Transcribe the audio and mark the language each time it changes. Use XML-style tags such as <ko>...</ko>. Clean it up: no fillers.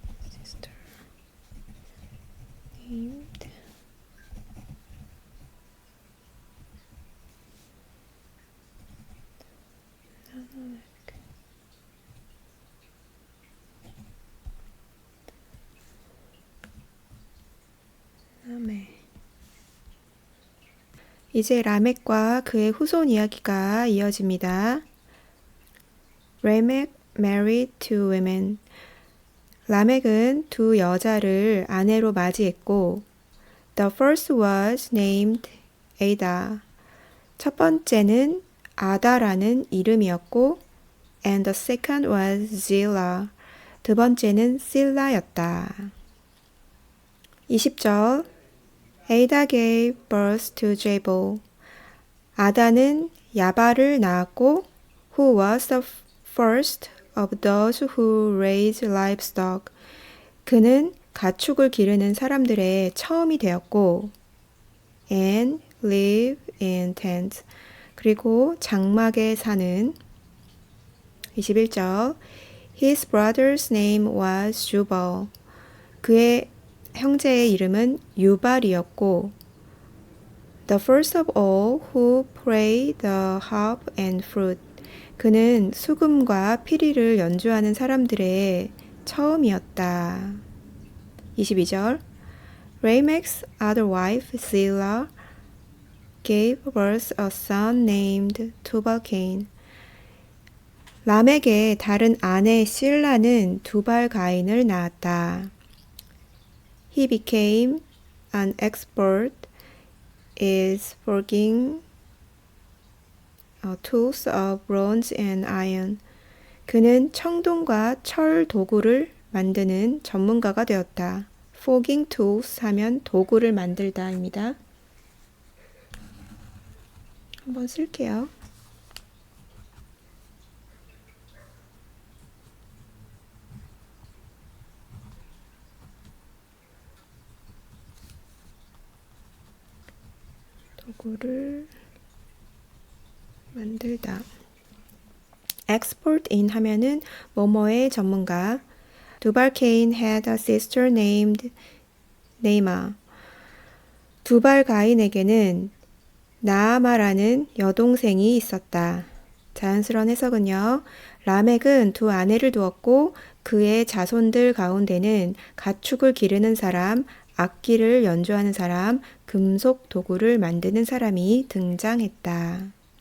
<en>sister named 라멕.</en> <ko>이제 라멕과 그의 후손 이야기가 이어집니다.</ko> <en>Lamech married two women.</en> <ko>라멕은 두 여자를 아내로 맞이했고,</ko> <en>The first was named Ada.</en> <ko>첫 번째는 아다라는 이름이었고,</ko> <en>and the second was Zillah.</en> <ko>두 번째는 실라였다.</ko> <en>20절 Ada gave birth to Jabal.</en> <ko>아다는 야발을 낳았고,</ko> <en>who was the first of those who raised livestock.</en> <ko>그는 가축을 기르는 사람들의 처음이 되었고,</ko> <en>and live in tents.</en> <ko>그리고 장막에 사는</ko> <en>21절 His brother's name was Jubal.</en> <ko>그의 형제의 이름은 유발이었고</ko> <en>The first of all who played the harp and flute.</en> <ko>그는 수금과 피리를 연주하는 사람들의 처음이었다.</ko> <en>22절 Lamech's other wife Zillah gave birth a son named Tubal-Cain.</en> <ko>라멕의 다른 아내 실라는 두발 가인을 낳았다.</ko> <en>He became an expert in forging tools of bronze and iron.</en> <ko>그는 청동과 철 도구를 만드는 전문가가 되었다.</ko> <en>Forging tools</en> <ko>하면 도구를 만들다입니다. 한번 쓸게요. 도구를 만들다. expert in 하면은 뭐뭐의 전문가.</ko> <en>두발-케인 had a sister named 네이마.</en> <ko>두발 가인에게는 나아마라는 여동생이 있었다. 자연스러운 해석은요. 라멕은 두 아내를 두었고 그의 자손들 가운데는 가축을 기르는 사람, 악기를 연주하는 사람, 금속 도구를 만드는 사람이 등장했다.</ko>